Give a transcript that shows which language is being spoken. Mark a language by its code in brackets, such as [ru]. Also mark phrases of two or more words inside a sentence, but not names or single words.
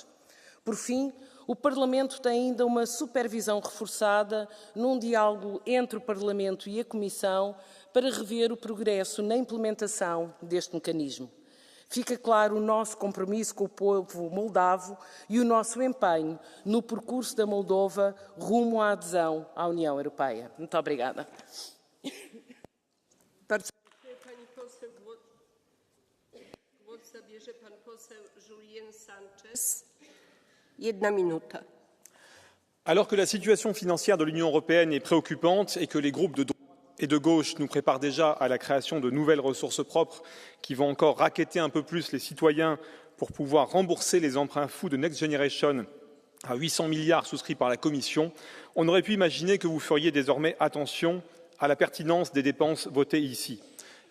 [pt] Por fim, o Parlamento tem ainda uma supervisão reforçada num diálogo entre o Parlamento e a Comissão para rever o progresso na implementação deste mecanismo. Fica claro o nosso compromisso com o povo moldavo e o nosso empenho no percurso da Moldova rumo à adesão à União Europeia. Muito obrigada. [pl] Bardzo dziękuję, pani poseł. Głos zabierze pan poseł Julien Sanchez. 1 minuta. [fr] Alors que la situation financière de l'Union européenne est préoccupante et que les groupes de droite et de gauche nous préparent déjà à la création de nouvelles ressources propres qui vont encore racketter un peu plus les citoyens pour pouvoir rembourser les emprunts fous de Next Generation à 800 milliards souscrits par la Commission, on aurait pu imaginer que vous feriez désormais attention à la pertinence des dépenses votées ici.